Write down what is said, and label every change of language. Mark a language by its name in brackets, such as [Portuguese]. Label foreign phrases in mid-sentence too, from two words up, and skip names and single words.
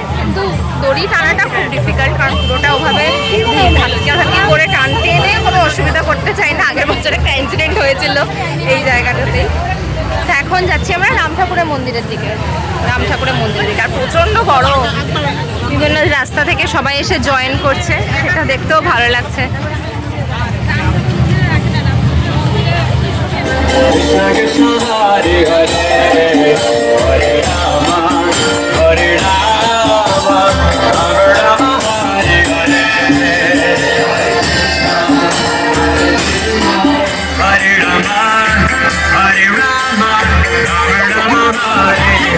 [Bangla] কিন্তু দড়ি টানাটা খুব ডিফিকাল্ট, কারণ পুরোটা ওভাবে ধাক্কি করে টানতে এনে কোনো অসুবিধা করতে চাই না। আগের বছর একটা ইনসিডেন্ট হয়েছিল এই জায়গাটাতেই। তো এখন যাচ্ছি আমরা রাম ঠাকুরের মন্দিরের দিকে। আর প্রচণ্ড গরম, বিভিন্ন রাস্তা থেকে সবাই এসে জয়েন করছে, সেটা দেখতেও ভালো লাগছে। [Sanskrit] Krishna Krishna Hare Hare Hare Rama Hare Rama Rama Rama Hare Hare Hare Rama Hare Rama Rama Rama Hare